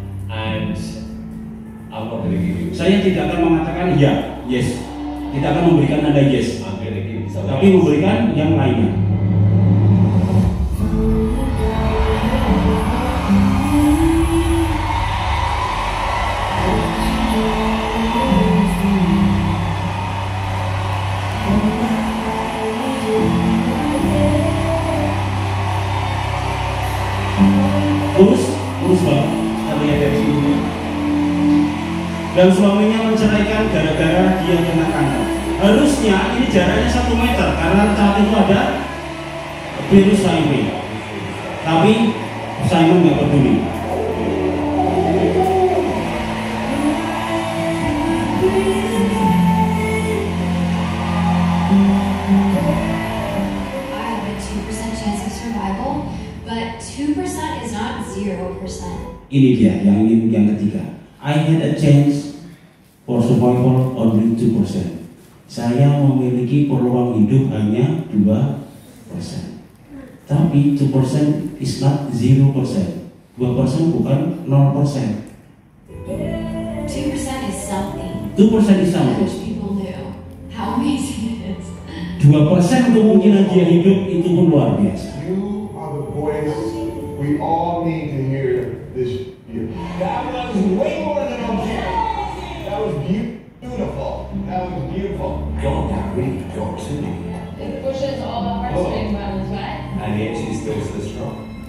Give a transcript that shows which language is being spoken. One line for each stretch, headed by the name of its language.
English: And I'm not going to give you.
Indonesian: Saya tidak akan mengatakan ya, yes. Tidak akan memberikan Anda yes.
English: I'm going to give you something.
Indonesian: Tapi memberikan yang lainnya. Terus banget, kita lihat dari sini. Dan suaminya menceraikan gara-gara dia kena kanker. Harusnya ini jaraknya 1 meter karena saat itu ada virus HIV. Tapi Simon nggak peduli.
English: I have a 2% chance of survival, but 2% is not 0%.
Indonesian: Ini dia yang ketiga.
English: I had a chance for survival only 2%.
Indonesian: Saya memiliki peluang hidup hanya 2%. Tapi
English: 2% is not 0%.
Indonesian: 2% bukan 0%.
English: 2% is something. 2% is something. Which people knew. How amazing it is.
Indonesian: 2% kemungkinan dia hidup itu pun luar biasa.
English: You are the voice we all need to hear this year. That was way more than okay. That was beautiful. That was beautiful. God, that really got to me. It pushes all the heartstrings buttons, right? And yet she's still so strong.